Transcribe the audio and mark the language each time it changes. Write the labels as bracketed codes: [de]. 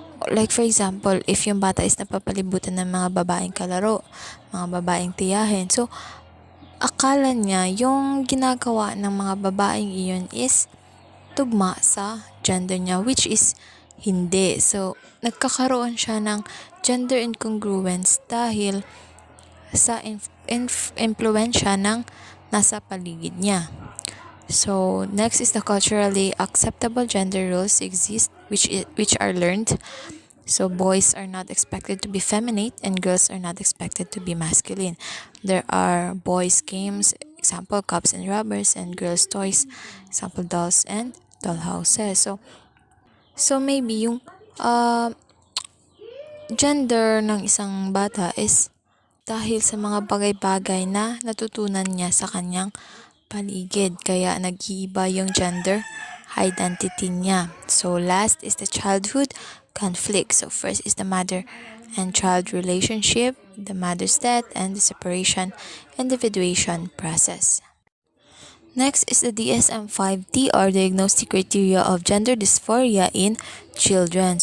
[en] Like for example, [tl] if yung bata is napapalibutan ng mga babaeng kalaro, mga babaeng tiyahin, so akala niya yung ginagawa ng mga babaeng iyon is tugma sa gender niya, which is hindi. So, nagkakaroon siya ng gender incongruence dahil sa influensya ng nasa paligid niya. [en] So, next is the culturally acceptable gender roles exist which are learned. So, boys are not expected to be feminine and girls are not expected to be masculine. There are boys games, example cups and rubbers, and girls toys, example dolls and dollhouses. So maybe [tl] yung gender ng isang bata is dahil sa mga bagay-bagay na natutunan niya sa kanyang paligid. Kaya nag-iiba yung gender identity niya. [en] So, last is the childhood conflict. So, first is the mother and child relationship, the mother's death, and the separation individuation process. Next is the DSM-5T or Diagnostic Criteria of Gender Dysphoria in Children.